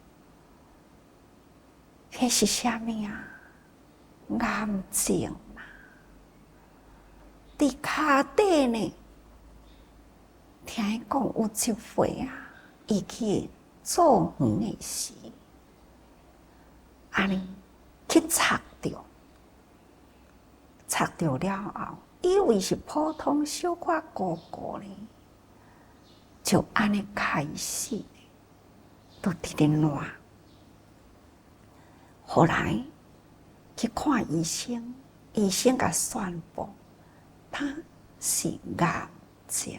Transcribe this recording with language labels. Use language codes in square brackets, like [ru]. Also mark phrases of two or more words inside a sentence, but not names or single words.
[nan] 迄是啥物啊？癌症啦！伫骹底呢，听伊讲有一回伊去做园的时，安尼去插着了后，以为是普通小可糊糊呢，就安尼开始都伫咧烂。后来去看医生，医生甲宣布他是癌症。